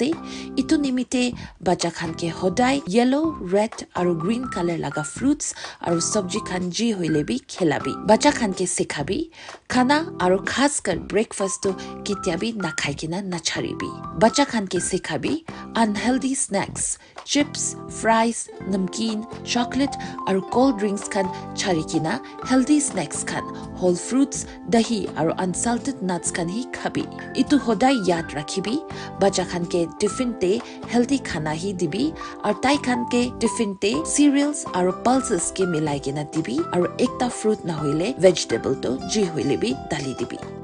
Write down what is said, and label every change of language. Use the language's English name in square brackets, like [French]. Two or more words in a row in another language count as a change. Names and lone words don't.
[Naga Pidgin] Itu nimitte bacha khan ke sodai [English] yellow, red [Naga Pidgin] আৰু [English] green colour [Naga Pidgin] laga fruits aru sobji khan ji hoile bi khelabi. Bacha khan ke sikhabi khana aru khaskor breakfast tu ketiyabi nakhai kina nasharibi. Bacha khan ke sikhabi [English] unhealthy snacks, chips, fries, namkeen, chocolate aru cold drinks [Naga Pidgin] khan chari kina [English] healthy snacks khan whole fruits, [Naga Pidgin] dahi aru [English] unsalted nuts [Naga Pidgin] khan hi khabi. Itu hodai yad rakhibi bacha khan ke tiffin te healthy khana hi dibi aru tai khan ke tiffin te cereals aru pulses ke milai kina dibi aru ekta fruit na hoile vegetable to ji hoile bi dali dibi.